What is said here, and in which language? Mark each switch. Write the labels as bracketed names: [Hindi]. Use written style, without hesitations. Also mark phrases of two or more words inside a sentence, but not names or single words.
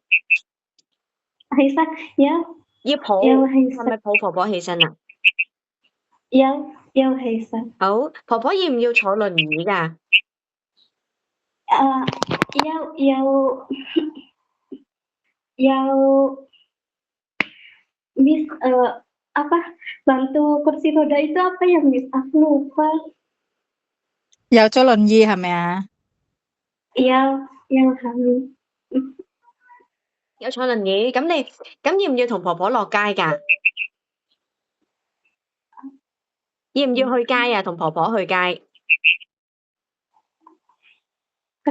[Cantonese] 起身要抱，有起係咪身抱婆婆起身啊？有起身，好，婆婆要唔要坐輪椅㗎？ [Indonesian] 有 Miss apa bantu kursi roda itu apa ya Miss? Aku lupa. [Cantonese] 有咗輪椅係咪啊？ [Indonesian] Yang kami [Cantonese] 有坐輪椅，咁要唔要同婆婆落街㗎？要唔要去街啊？同婆婆去街？去